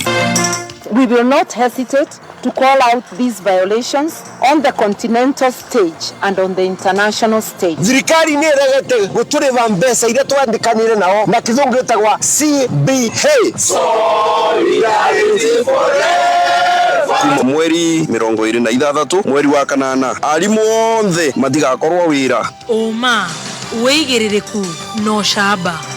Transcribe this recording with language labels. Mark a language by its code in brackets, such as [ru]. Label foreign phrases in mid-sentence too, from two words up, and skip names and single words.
[en] We will not hesitate to call out these violations on the continental stage and on the international stage. [ki] Thirikari nĩ ĩregete gũtũrĩha mbeca iria twandĩkanĩire nao na kĩthũngũ gĩtagwo CBA. [en] Solidarity forever. [ki] Kuma mweri 26 mweri wa kanana arimũ othe matigakorwo wĩra. Oma wĩigĩrĩrĩku no shamba.